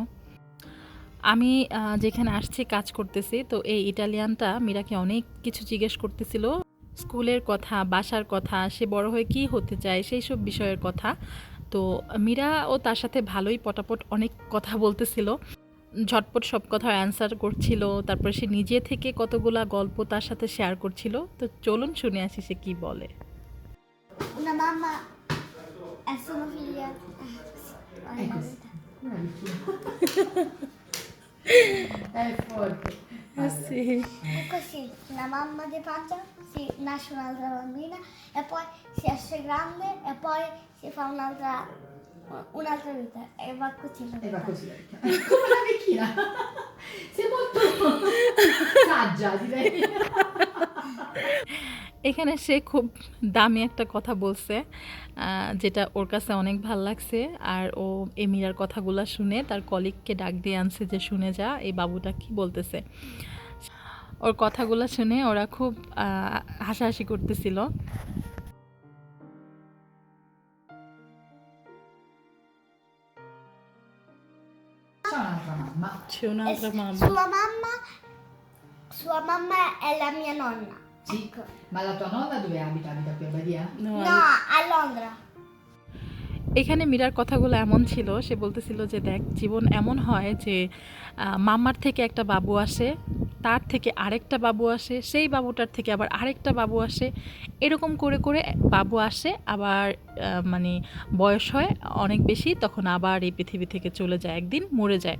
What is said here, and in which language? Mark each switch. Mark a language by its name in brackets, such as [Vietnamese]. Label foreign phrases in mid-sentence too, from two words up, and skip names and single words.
[Bangla] আমি যেখানে আসছি কাজ করতেছি, তো এই ইটালিয়ানটা মীরাকে অনেক কিছু জিজ্ঞেস করতেছিল, স্কুলের কথা, বাসার কথা, সে বড় হয়ে কী হতে চায়, সেই সব বিষয়ের কথা। তো মীরা ও তার সাথে ভালোই পটাপট অনেক কথা বলতেছিল, ঝটপট সব কথার অ্যান্সার করছিল। তারপরে সে নিজে থেকে কতগুলা গল্প তার সাথে শেয়ার করছিল। তো চলুন শুনে আসি সে কী বলে। [Italian] Una mamma e sono figlia. È così. È forte. Sì. È così, una mamma di pancia, si nasce un'altra bambina e poi si esce grande e poi si fa un'altra vita e va così la E va vita. così la vecchia. Come la vecchina. Sei molto saggia, direi. [Bangla] এখানে সে খুব দামি একটা কথা বলছে, যেটা ওর কাছে অনেক ভাল লাগছে। আর ও এই মীরার কথাগুলো শুনে তার কলিগকে ডাক দিয়ে আনছে যে শুনে যা এই বাবুটা কি বলতেছে। ওর কথাগুলো শুনে ওরা খুব হাসাহাসি করতেছিল। [Italian] C'è un'altra mamma. C'è un'altra mamma. Sua mamma è la mia nonna. Sì. Ecco. Ma la tua nonna dove abita? Abita qui a Badia? No, No, a Londra. [Bangla] এখানে মীরার কথাগুলো এমন ছিল, সে বলতেছিল যে দেখ, জীবন এমন হয় যে মাম্মার থেকে একটা বাবু আসে, তার থেকে আরেকটা বাবু আসে, সেই বাবুটার থেকে আবার আরেকটা বাবু আসে, এরকম করে করে বাবু আসে, আবার মানে বয়স হয় অনেক বেশি, তখন আবার এই পৃথিবী থেকে চলে যায়, একদিন মরে যায়।